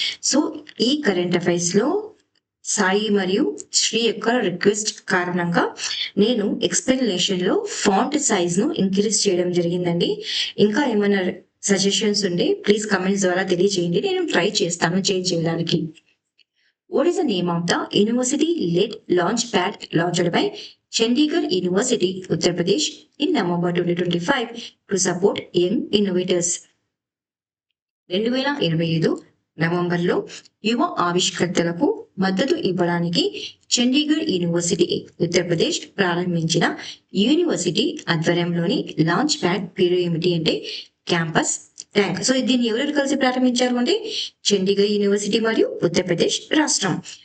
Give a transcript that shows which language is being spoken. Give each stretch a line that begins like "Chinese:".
Telugu: So ఈ current affairs లో సాయి మరియు శ్రీ యొక్క రిక్వెస్ట్ కారణంగా నేను ఎక్స్ప్లెనేషన్ లో ఫాంట్ సైజ్ ను ఇంక్రీజ్ చేయడం జరిగిందండి. ఇంకా ఏమైనా సజెషన్స్ ఉంటే ప్లీజ్ కమెంట్స్ ద్వారా తెలియజేయండి. నేను ట్రై చేస్తాను చేంజ్ చేయడానికి.
English: What is the name of the university-led launchpad launched by Chandigarh University, Uttar Pradesh in November 2025 to support young innovators?
Telugu: 2025 నవంబర్లో యువ ఆవిష్కర్తలకు మద్దతు ఇవ్వడానికి చండీగఢ్ యూనివర్సిటీ ఉత్తరప్రదేశ్ ప్రారంభించిన యూనివర్సిటీ ఆధ్వర్యంలోని లాంచ్ ప్యాడ్ పేరు ఏమిటి అంటే క్యాంపస్ ట్యాంక్. సో దీన్ని ఎవరెవరు కలిసి ప్రారంభించారు అంటే చండీగఢ్ యూనివర్సిటీ మరియు ఉత్తరప్రదేశ్ రాష్ట్రం.